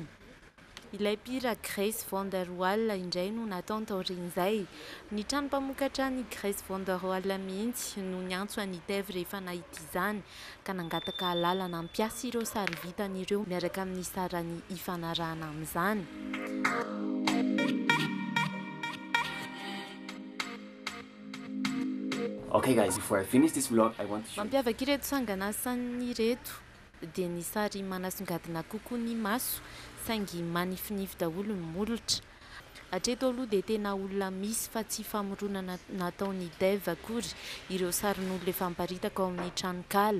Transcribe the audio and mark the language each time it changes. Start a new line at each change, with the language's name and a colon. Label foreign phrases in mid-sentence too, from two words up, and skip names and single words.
Malagasy: Ilay mpihira Grace von der Waal indray no nataony taorian'izay. Ny trano mpamokatra ny Grace von der Waal mihitsy no niantso an'i Dave rehefa nahita izany ka nangataka lalana ampiasa ireo sary vitan'ireo miaraka amin'ny sarany ifanarahana amin'izany.
English: Okay guys, before I finish this vlog, I want to show
Malagasy: Mampiavaka ireto sanganasany ireto dia ny sary manasongadina kokoa ny maso saingy manifinify daholo ny molotra. Hatreto aloha dia tena olona misy fa tsy famoronana nataony Dave akory ireo sarin'olona efa miparitaka ao amin'ny tranokala.